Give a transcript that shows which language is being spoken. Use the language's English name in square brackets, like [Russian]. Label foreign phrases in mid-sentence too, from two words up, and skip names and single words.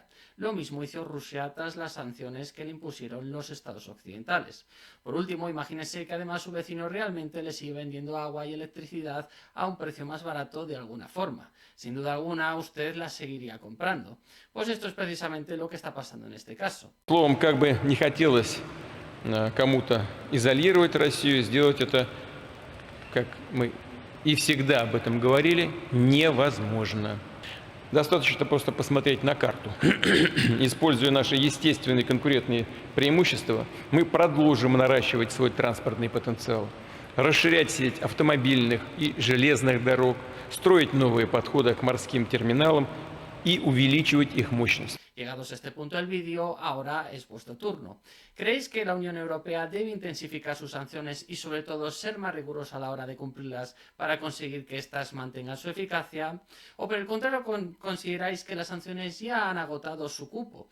[Spanish] Lo mismo hizo Rusia tras las sanciones que le impusieron los estados occidentales. Por último, imagínese que además su vecino realmente le sigue vendiendo agua y electricidad a un precio más barato de alguna forma. Sin duda alguna, usted la seguiría comprando. Pues esto es precisamente lo que está pasando en este caso. [Russian] Словом, как бы не хотелось кому-то изолировать Россию, сделать это, как мы и всегда об этом говорили, невозможно. Достаточно просто посмотреть на карту. Используя наши естественные конкурентные преимущества, мы продолжим наращивать свой транспортный потенциал, расширять сеть автомобильных и железных дорог, строить новые подходы к морским терминалам y увеличивать их мощность. [Spanish] Llegados a este punto del vídeo, ahora es vuestro turno. ¿Creéis que la Unión Europea debe intensificar sus sanciones y sobre todo ser más rigurosa a la hora de cumplirlas para conseguir que éstas mantengan su eficacia? ¿O por el contrario consideráis que las sanciones ya han agotado su cupo?